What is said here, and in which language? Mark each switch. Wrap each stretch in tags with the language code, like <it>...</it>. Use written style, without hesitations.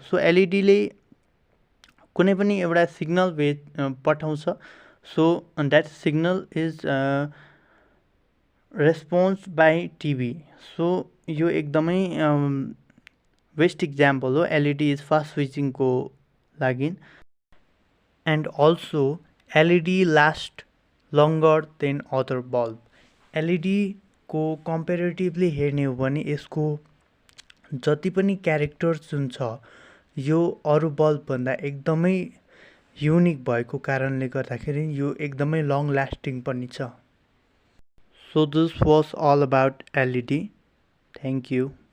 <ne>So एलइडीले कुनै पनि एउटा सिग्नल पठाउँछ.</ne> <en>So that signal is response by TV.</en> <ne>So यो एकदमै बेस्ट इक्जाम्पल हो एलइडी इज फास्ट स्विचिङको लागि.</ne> <en>And also LED lasts longer than other bulb.</en> <ne>LED को कम्पेरेटिभली हेर्ने हो भने यसको जति पनि क्यारेक्टर्स जुन छ यो अरू बल्बभन्दा एकदमै युनिक भएको कारणले गर्दाखेरि यो एकदमै लङ लास्टिङ पनि छ.</ne> <en>So this was all about LED. Thank you.</en>